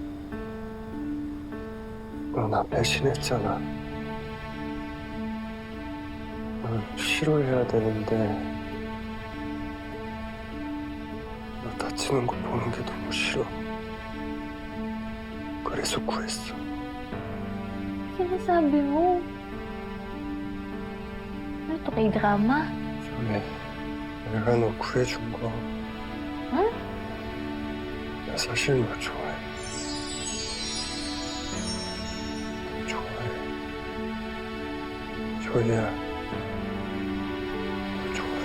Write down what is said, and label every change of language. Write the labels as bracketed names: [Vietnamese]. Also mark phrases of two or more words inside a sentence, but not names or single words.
[Korean] 너 나 배신했잖아. 널 싫어해야 되는데 너 다치는 거 보는 게 너무 싫어. 그래서 구했어. [Filipino] Sinasabi mo? Ano to, kay drama? [Korean] 전에 내가 너 구해준 거. 응? 나 사실 너 좋아해. 좋아해. 조이야. 너 좋아해.